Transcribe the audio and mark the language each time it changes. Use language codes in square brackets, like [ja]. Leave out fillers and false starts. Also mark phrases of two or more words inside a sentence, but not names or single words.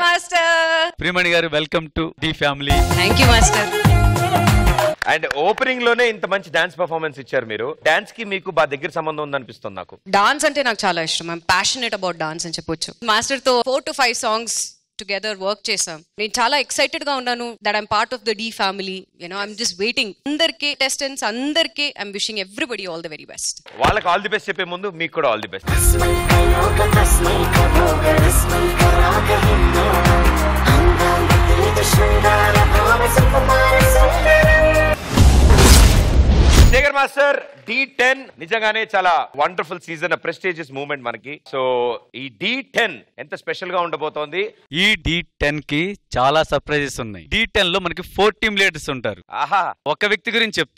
[en] ప్రియమణి గారు welcome to D family. thank you master. and opening [te] లోనే ఇంత మంచి [en] dance performance [te] ఇచ్చారు మీరు. డాన్స్ కి మీకు బాగా దగ్గర సంబంధం ఉందనిపిస్తుంది నాకు. డాన్స్ అంటే నాకు చాలా ఇష్టం. [en] I'm passionate about dance [te] అని చెప్పొచ్చు. మాస్టర్ తో 4 to 5 [en] songs together work [te] చేసాం. నేను చాలా ఎక్సైటెడ్ గా ఉన్నాను [en] that I'm part of the D family. I'm just waiting. [te] అందరికీ టెస్టెంట్స్ అందరికీ [en] I'm wishing everybody all the very best. [te] వాళ్ళకి [en] all the best [te] చెప్పే ముందు మీకు కూడా [en] all the best. [sa] तस्मैक भोग रस्मैक राग हिन्दोळं आनन्द तीर शृङ्गार भाव सुकुमार सुन्दरम्. [te] శేఖర్ మాస్టర్ D10 నిజంగానే చాలా [en] wonderful season, prestigious moment [te] మనకి. సో ఈ D10 ఎంత స్పెషల్ గా ఉండబోతోంది? ఈ D10 కి చాలా సర్ప్రైజెస్ ఉన్నాయి. D10 లో మనకి 4 [en] team leaders [te] ఉంటారు. ఆహా, ఒక వ్యక్తి గురించి చెప్తా.